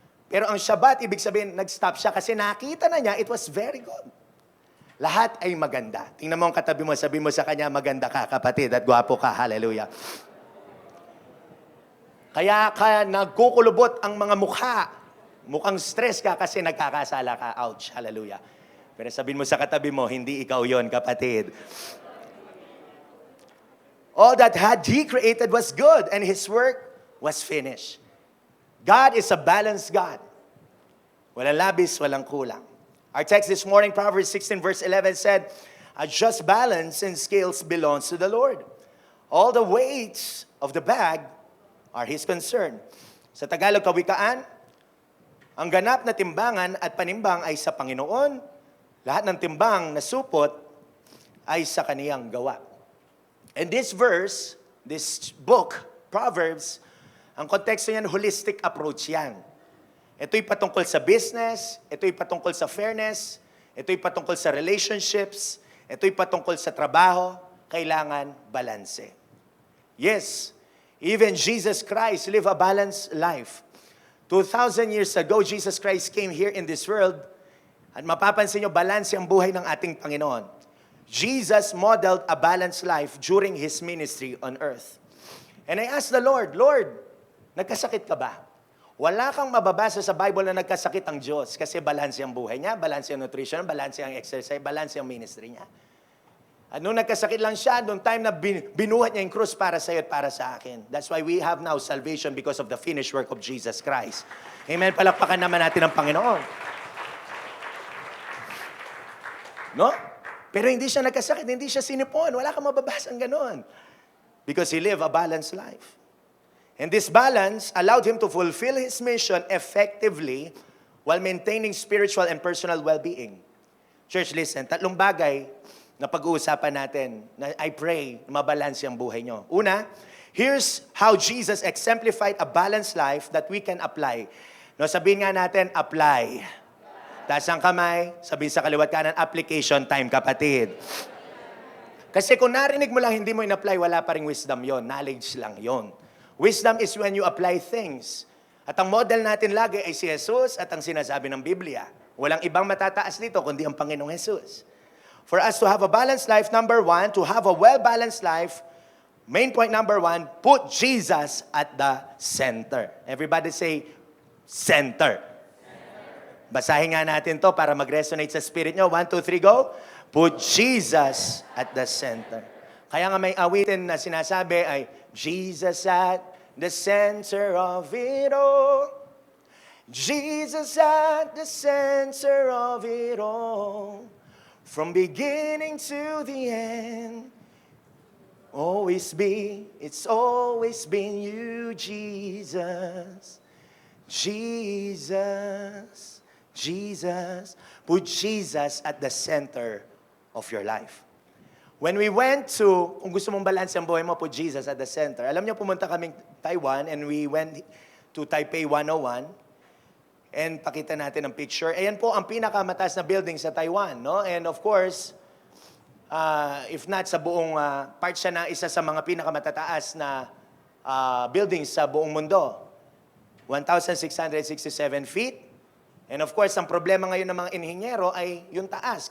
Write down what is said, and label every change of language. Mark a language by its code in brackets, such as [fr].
[tl] Pero ang Shabbat, ibig sabihin, nag-stop siya kasi nakita na niya, [en] it was very good. [tl] Lahat ay maganda. Tingnan mo ang katabi mo, sabi mo sa kanya, maganda ka, kapatid, at gwapo ka. Hallelujah. Kaya ka nagkukulubot ang mga mukha. Mukhang stress ka kasi nagkakasala ka. Ouch, hallelujah. Pero sabihin mo sa katabi mo, hindi ikaw yon, kapatid. [en] All that had He created was good, and His work was finished. God is a balanced God. [tl] Walang labis, walang kulang. [en] Our text this morning, Proverbs 16 verse 11 said, a just balance and scales belongs to the Lord. All the weights of the bag are His concern. [tl] Sa Tagalog kawikaan, ang ganap na timbangan at panimbang ay sa Panginoon. Lahat ng timbang na supot ay sa kaniyang gawa. [en] And this verse, this book, Proverbs, [tl] ang konteksto niyan, [en] holistic approach yan. [tl] Ito'y patungkol sa business, ito'y patungkol sa fairness, ito'y patungkol sa relationships, ito'y patungkol sa trabaho, kailangan balanse. [en] Yes, even Jesus Christ lived a balanced life. 2,000 years ago, Jesus Christ came here in this world [tl] at mapapansin nyo, balanse ang buhay ng ating Panginoon. [en] Jesus modeled a balanced life during His ministry on earth. And I asked the Lord, Lord, [tl] nagkasakit ka ba? Wala kang mababasa sa Bible na nagkasakit ang Diyos kasi balanse ang buhay niya, balanse ang nutrition, balanse ang exercise, balanse ang ministry niya. At nung nagkasakit lang siya, nung time na binuhat niya yung krus para sa iyo at para sa akin. [en] That's why we have now salvation because of the finished work of Jesus Christ. Amen. [tl] Palakpakan naman natin ang Panginoon. No? Pero hindi siya nagkasakit, hindi siya sinipon. Wala kang mababasang ganon. [en] Because He lived a balanced life. And this balance allowed Him to fulfill His mission effectively while maintaining spiritual and personal well-being. [tl] Church, listen, tatlong bagay na pag-uusapan natin na [en] I pray [tl] na mabalanse ang buhay nyo. [en] Una, here's how Jesus exemplified a balanced life that we can apply. [tl] No, sabihin nga natin, apply. Taas ang kamay, sabihin sa kaliwat kanan, [en] application time, [tl] kapatid. Kasi kung narinig mo lang, hindi mo in-apply, wala pa ring wisdom yon, knowledge lang yon. [en] Wisdom is when you apply things. [tl] At ang model natin lagi ay si Jesus at ang sinasabi ng Biblia. Walang ibang matataas dito kundi ang Panginoong Jesus. For us to have a balanced life, number one, to have a well-balanced life, main point number one, put Jesus at the center. [en] Everybody say, center. [tl] Basahin nga natin to para mag-resonate sa spirit nyo. 1, 2, 3, go. [en] Put Jesus at the center. [tl] Kaya nga may awitin na sinasabi ay, [en] Jesus at the center of it all. Jesus at the center of it all. From beginning to the end. It's always been you, Jesus. Jesus. Jesus. Put Jesus at the center of your life. When we went to, [tl] kung gusto mong balance ang buhay mo, [en] put Jesus at the center. [tl] Alam niyo, pumunta kaming [en] Taiwan and we went to Taipei 101. [tl] And pakita natin ang picture. Ayan po ang pinakamataas na building sa Taiwan. No? And of course, if not sa buong part siya na isa sa mga pinakamatataas na buildings sa buong mundo. 1,667 feet. [en] And of course, [tl] ang problema ngayon ng mga inhinyero ay yung taas.